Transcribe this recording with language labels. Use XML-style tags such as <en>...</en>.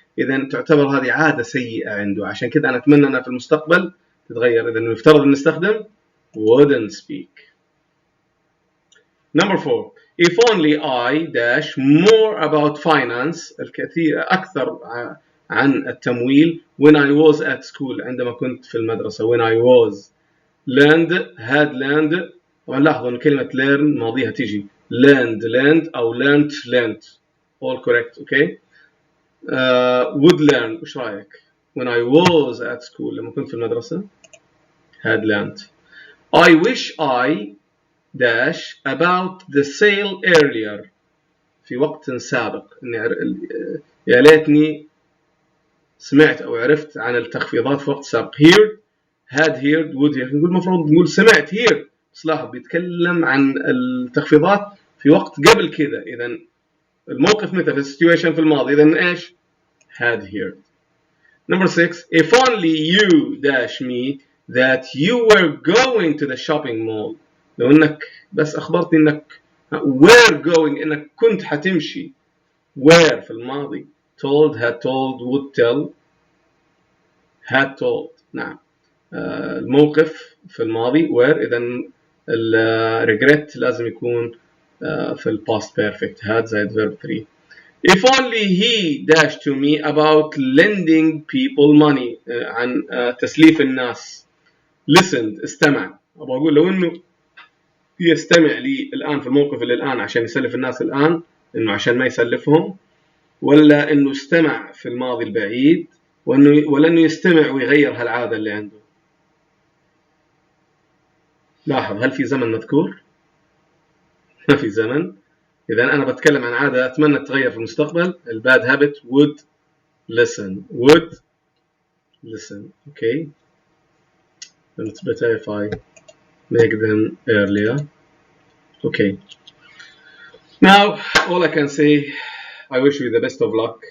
<ar>إذا تعتبر هذه عادة سيئة عنده، عشان كذا أنا أتمنى أنها في المستقبل تتغير. إذا نفترض أن نستخدم</ar> <en>wouldn't speak. Number 4. If only I dash more about finance.</en> <ar>الكثير أكثر عن التمويل.</ar> <en>when I was at school</en> <ar>عندما كنت في المدرسة.</ar> <en>when I was. learned, had learned.</en> <ar>طبعا لاحظوا أن كلمة learn ماضيها تيجي learned أو learnt.</ar> <en>all correct. okay. would learn.</en> <ar>وش رأيك؟</ar> <en>when I was at school</en> <ar>لما كنت في المدرسة</ar> <en>had learned. I wish I dash about the sale earlier.</en> <ar>في وقت سابق. يا ليتني سمعت أو عرفت عن التخفيضات في وقت سابق.</ar> <en>heard, had heard, would hear.</en> <ar>نقول المفروض نقول سمعت hear، بس لاحظ بيتكلم عن التخفيضات في وقت قبل كذا. إذا الموقف متى في السيتويشن في الماضي. إذا إيش؟</ar> <en>had heard. Number 6. If only you dash me that you were going to the shopping mall.</en> <ar>لو إنك بس أخبرتني إنك</ar> <en>were going</en> <ar>إنك كنت حتمشي. were في الماضي.</ar> <en>told, had told, would tell, had told.</en> <ar>نعم. الموقف في الماضي were. إذا regret لازم يكون في ال</ar> <en>past perfect. had زائد verb 3. If only he dashed to me about lending people money.</en> <ar>عن تسليف الناس.</ar> <en>listened</en> <ar>استمع. أبغى أقول لو إنه يستمع لي الآن في الموقف اللي الآن عشان يسلف الناس الآن، إنه عشان ما يسلفهم، ولا إنه استمع في الماضي البعيد، ولا إنه يستمع ويغير هالعادة اللي عنده. لاحظ هل في زمن مذكور؟ ما في زمن. إذا أنا بتكلم عن عادة أتمنى تتغير في المستقبل.</ar> <en>الباد habit would listen. would listen. Okay. And it's better if I make them earlier. Okay. Now, all I can say, I wish you the best of luck.</en>